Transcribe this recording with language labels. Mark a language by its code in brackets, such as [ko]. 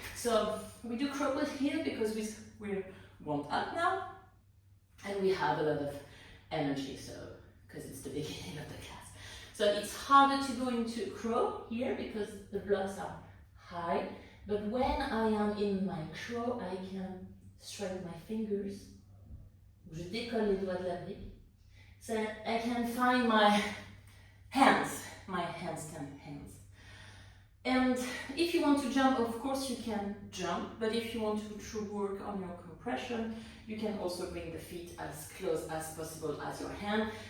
[en] So we do crow pose here because we're warmed up now, and we have a lot of energy, so because it's the beginning of the class. So it's harder to go into crow here because the blocks are high, but when I am in my crow, I can straighten my fingers. [fr] Je décolle les doigts de la brique. [en] So I can find my hands, 10 hands. And if you want to jump, of course you can jump, but if you want to work on your compression, you can also bring the feet as close as possible as your hand.